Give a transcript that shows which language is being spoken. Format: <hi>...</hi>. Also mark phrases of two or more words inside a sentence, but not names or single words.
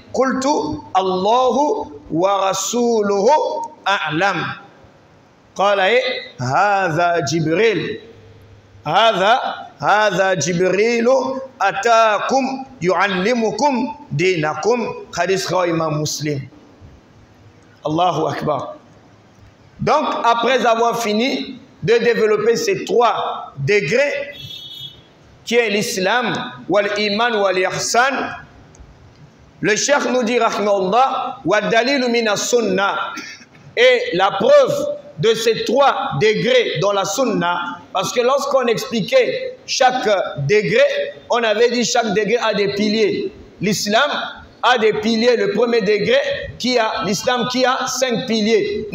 <ar>قلت الله ورسوله أعلم. قال هذا جبريل هذا جبريل أتاكم يعلمكم دينكم. حديث رواه Imam Muslim. الله أكبر.</ar> <fr>Donc, après avoir fini de développer ces 3 degrés, qui est l'islam,</fr> <ar>والإيمان والإحسان,</ar> <fr>le cheikh nous dit, rahimahullah,</fr> <ar>والدليل من السنة,</ar> <fr>et la preuve de ces 3 degrés dans la sunna, Parce que lorsqu'on expliquait chaque degré, on avait dit chaque degré a des piliers. L'islam a des piliers. Le premier degré, l'islam qui a 5 piliers.</fr>